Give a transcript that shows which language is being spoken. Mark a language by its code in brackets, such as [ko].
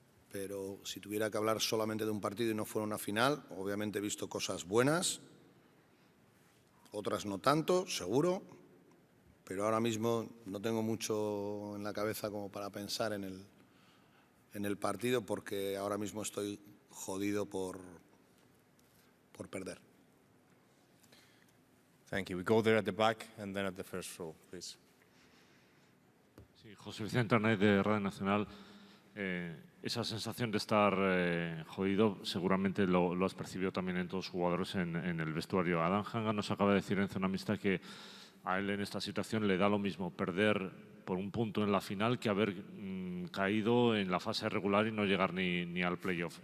[es] Pero si tuviera que hablar solamente de un partido y no fuera una final, obviamente he visto cosas buenas, otras no tanto, seguro, pero ahora mismo no tengo mucho en la cabeza como para pensar en el partido porque ahora mismo estoy jodido por perder. [en] Thank you. We go there at the back and then at the first row, please. [es] Sí, José Vicente Arnaiz de Radio Nacional. Esa sensación de estar jodido seguramente lo has percibido también en todos los jugadores en el vestuario. Adam Hanga nos acaba de decir en Zona Mixta que a él en esta situación le da lo mismo perder por un punto en la final que haber caído en la fase regular y no llegar ni al playoff.